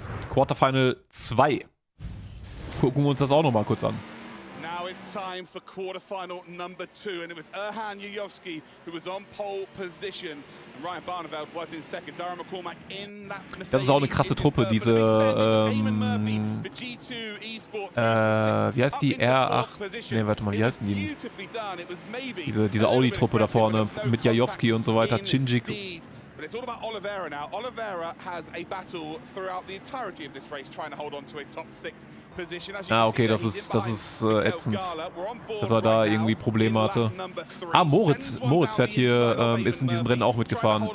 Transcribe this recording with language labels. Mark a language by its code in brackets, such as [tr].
[de] Quarterfinal 2. Gucken wir uns das auch noch mal kurz an. [en] Now it's time for quarterfinal number 2, and it was Erhan Jujowski who was on pole position. And Ryan Barneveld was in second. Darren McCormack in that. [de] Das ist auch eine krasse Truppe, diese wie heißt die? R8. Ne, warte mal, wie heißen die? Diese Audi-Truppe da vorne mit Jajowski und so weiter, Chinjik. [en] But it's all about Oliveira now. Oliveira has a battle throughout the entirety of this race, trying to hold on to a top 6 position. [de] Okay, das ist ätzend, dass er da irgendwie Probleme hatte. Moritz fährt hier, ist in diesem Rennen auch mitgefahren.